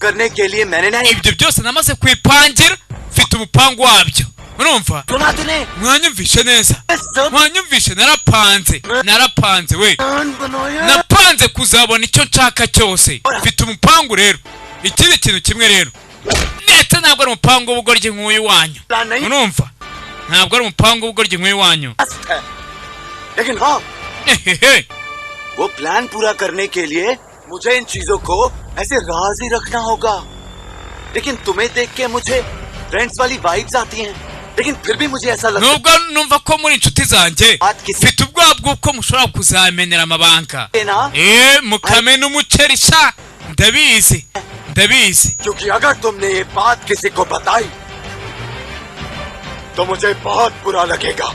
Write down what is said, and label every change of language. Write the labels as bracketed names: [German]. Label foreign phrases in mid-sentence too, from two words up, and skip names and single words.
[Kinyarwanda] ibyo byose namaze kwipangira mfite umupango wabyo urumva mwanyumvishe neza mwanyumvishe narapanze we napanze kuzabona icyo nshaka cyose mfite umupango rero ikindi kintu kimwe rero ndetse ntabwo ari umupango w'ubugoryi nk'uyu wanyu urumva ntabwo ari umupango w'ubugoryi nk'uyu wanyu [Hindi] वो प्लान पूरा करने के लिए मुझे इन चीजों को ऐसे राज ही रखना होगा लेकिन तुम्हें देख के मुझे फ्रेंड्स वाली वाइब्स आती हैं लेकिन फिर भी मुझे ऐसा लगता है [Kinyarwanda] nubwo numva ko muri inshuti zanjye mfite ubwoba bw'uko mushobora kuzamenera amabanga mukamena umuceri sha ndabizi [Hindi] क्योंकि अगर तुमने ये बात किसी को बताई तो मुझे बहुत बुरा लगेगा